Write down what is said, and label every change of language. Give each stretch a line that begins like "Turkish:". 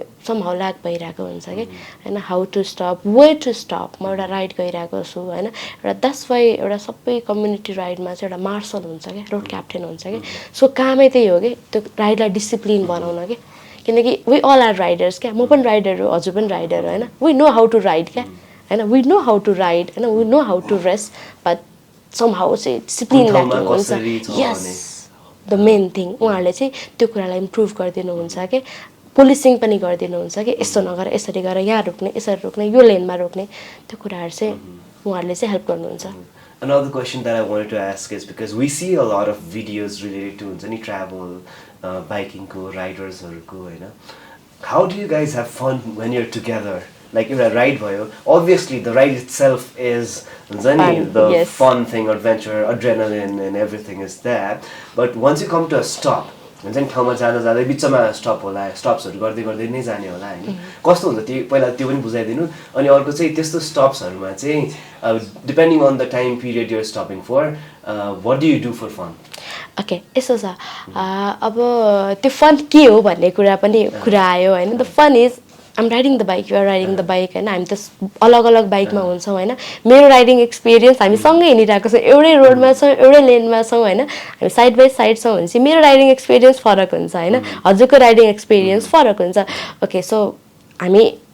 Nepali: Some how lack भइरहेको हुन्छ कि होइन
English: how to stop way to stop
Nepali: म एउटा राइड गइरहेको छु होइन एउटा द्याट्स वाइ एउटा सबै कम्युनिटी राइडमा चाहिँ एउटा मार्सल हुन्छ क्या रोड क्याप्टेन हुन्छ कि सो कामै त्यही हो कि त्यो राइडलाई डिसिप्लिन बनाउन कि किनकि
English: we all are riders
Nepali: क्या म पनि राइडर हो हजुर पनि राइडर हो होइन
English: we know how to ride
Nepali: क्या होइन we know how to ride होइन
English: we know how to rest but
Nepali: some how चाहिँ डिसिप्लिन ल्याकिङ हुन्छ यस द मेन थिङ उहाँहरूले चाहिँ त्यो कुरालाई इम्प्रुभ गरिदिनुहुन्छ कि पुलिसिङ पनि गरिदिनुहुन्छ कि यस्तो नगर यसरी गर यहाँ रोक्ने यसरी रोक्ने यो लेनमा रोक्ने त्यो कुराहरू चाहिँ उहाँहरूले चाहिँ हेल्प गर्नुहुन्छ
English: Another question that I wanted to ask is because we see a lot of videos related to any travel, biking, riders, how do you guys have fun when you're together? Like you're a ride boy. Obviously, the ride itself is the fun thing, adventure, adrenaline, and everything is there. But once you come to a stop,
Nepali: ठाउँमा जाँदा जाँदै बिचमा stop होला स्टप्सहरू गर्दै गर्दै नै जाने होला होइन कस्तो हुन्छ त्यो पहिला त्यो पनि बुझाइदिनु अनि अर्को चाहिँ त्यस्तो स्टप्सहरूमा चाहिँ
English: depending on the time period you're stopping for what do you do for fun
Nepali: okay यस्तो छ अब त्यो फन के हो भन्ने कुरा आयो होइन
English: the fun is I'm riding the bike
Nepali: you're riding the bike होइन हामी त अलग अलग बाइकमा हुन्छौँ होइन मेरो राइडिङ एक्सपिरियन्स हामी सँगै हिँडिरहेको छौँ एउटै रोडमा छौँ एउटै लेनमा छौँ होइन हामी साइड बाई साइड छौँ भने चाहिँ मेरो राइडिङ एक्सपिरियन्स फरक हुन्छ होइन हजुरको राइडिङ एक्सपिरियन्स फरक हुन्छ ओके सो हामी